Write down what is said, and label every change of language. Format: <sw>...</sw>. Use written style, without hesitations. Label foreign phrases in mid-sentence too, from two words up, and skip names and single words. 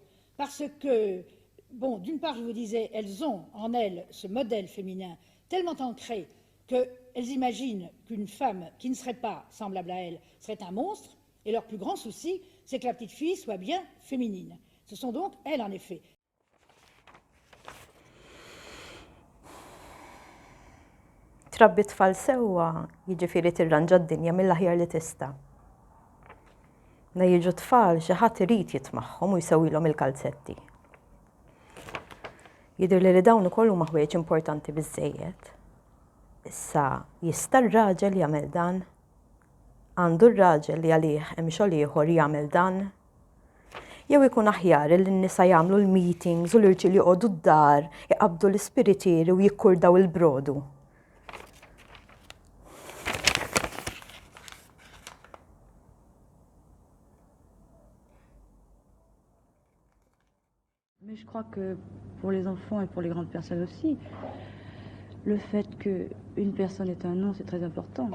<fr>Parce que, bon, d'une part, je vous disais, elles ont en elles ce modèle féminin tellement ancré qu'elles imaginent qu'une femme qui ne serait pas semblable à elles serait un monstre, et leur plus grand souci, c'est que la petite fille soit bien féminine. Ce sont donc elles, en effet.</fr> <mt>Trabbi tfal sewwa, jiġifieri tirranġa d-dinja mill-aħjar li tista'. Na jiġu tfal xi ħadd irid jitmagħhom u jsewwilhom il-kalzetti. Jidher li dawn ukoll huma ħwejjeġ importanti biżżejjed. Issa jista' r-raġel jagħmel dan? Għandu r-raġel li għalih hemm xogħol ieħor jagħmel dan? Jew ikun aħjar li n-nisa jagħmlu l-meetings u l-irġiel joqogħdu d-dar, jqabdu l-ispiritieri u jikkurdaw il-brodu.</mt> <fr>Mais je crois que pour les enfants et pour les grandes personnes aussi, le fait qu'une personne est un nom, c'est très important.</fr>